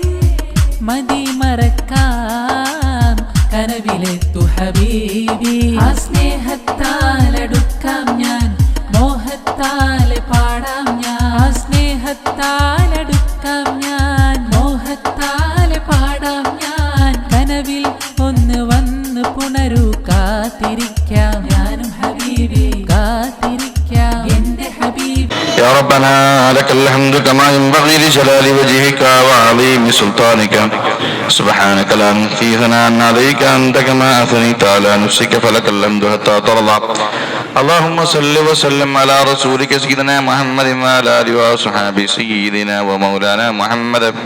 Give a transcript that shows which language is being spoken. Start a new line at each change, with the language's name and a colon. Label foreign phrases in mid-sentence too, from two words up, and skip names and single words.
Malayalam: മതി മറക്കാം കനവിലെത്തു ഹബീബി ആ സ്നേഹത്താലടുക്കാം ഞാൻ മോഹത്താലെ പാടാം ഞാൻ സ്നേഹത്താലടുക്കാം ഞാൻ മോഹത്താലെ പാടാം ഞാൻ കനവിൽ ഒന്ന് വന്ന് പുണരൂ കാത്തിരിക്കാം ഞാനും ഹബീബി കാത്തിരിക്കാം എന്റെ ഹബീബി
Arabic: يا ربنا لك الحمد كما ينبغي لجلال وجهك وعظيم سلطانك سبحانك لا نحصي ثناء عليك أنت كما أثنيت على نفسك فلك الحمد حتى ترضى اللهم صل وسلم على رسولك سيدنا محمد وعلى آله وصحبه سيدنا ومولانا محمد